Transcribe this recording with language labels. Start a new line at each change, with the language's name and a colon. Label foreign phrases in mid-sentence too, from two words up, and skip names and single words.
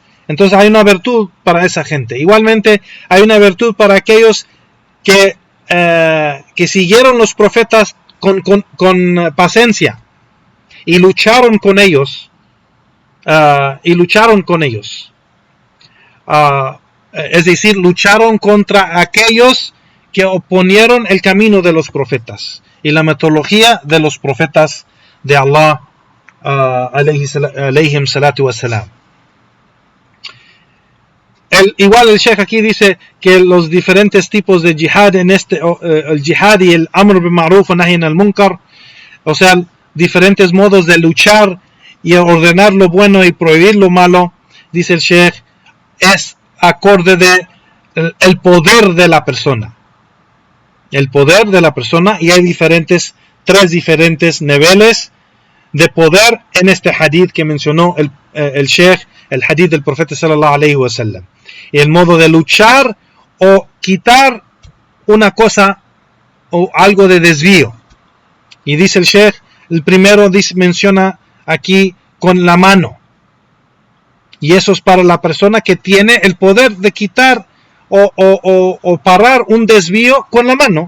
Spanish: Entonces hay una virtud para esa gente. Igualmente hay una virtud para aquellos que siguieron los profetas con paciencia y lucharon con ellos. Es decir, lucharon contra aquellos que oponieron el camino de los profetas y la metodología de los profetas de Allah,
Arabic: عليهم الصلاة والسلام.
Spanish: Igual el Sheikh aquí dice que los diferentes tipos de jihad en el jihad y el
Arabic: أمر بالمعروف ونهي عن المنكر,
Spanish: o sea, diferentes modos de luchar y ordenar lo bueno y prohibir lo malo, dice el Sheikh, es acorde de el poder de la persona. El poder de la persona, y hay tres diferentes niveles de poder en este hadith que mencionó el Sheikh, el hadith del profeta
Arabic: صلى الله عليه وسلم.
Spanish: Y el modo de luchar o quitar una cosa o algo de desvío. Y dice el Sheikh, el primero menciona aquí con la mano. Y eso es para la persona que tiene el poder de quitar o parar un desvío con la mano.